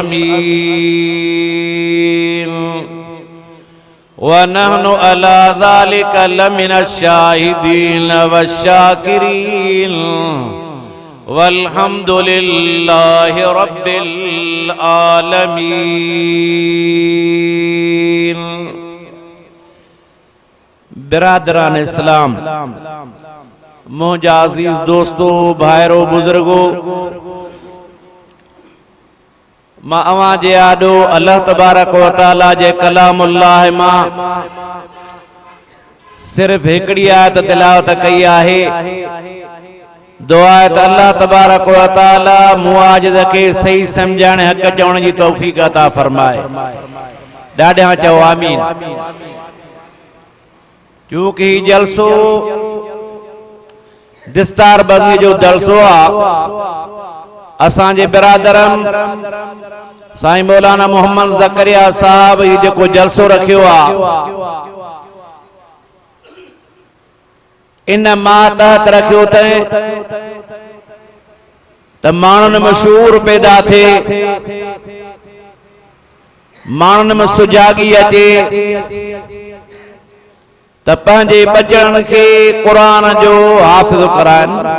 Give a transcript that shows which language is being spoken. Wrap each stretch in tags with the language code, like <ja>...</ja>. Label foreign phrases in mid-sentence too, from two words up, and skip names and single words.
<ar>آمين ونحن على ذلك لمن الشاهدين والشاكرين والحمد لله رب العالمين.</ar> <sd>बिरादरान इस्लाम, मुझा अजीज दोस्तों, भाइरो बुजुर्गो, मां अवां जे आॾो</sd> <ar>الله تبارك وتعالى</ar> <sd>जे कलामुल्लाह मां सिर्फ हिकड़ी आयत तिलावत कई आहे। दुआ है त</sd> <ar>الله تبارك وتعالى</ar> <sd>मुआजिज़ के सही समझण हक़ चवण जी तौफीक अता फरमाए। ॾाढा चओ आमीन। क्योंकि जलसो दिस्तार बंदी जो जलसो आ। असांजे बिरादरन साईं मौलाना मोहम्मद ज़करिया साहब ही जेको जलसो रखियो आ, इन मां तहत रखियो त माण्हुनि में शूर पैदा थे, माण्हुनि में सुजागी अचे त पंहिंजे बचड़नि खे क़ुरान जो हाफ़िज़ कराइनि।</sd>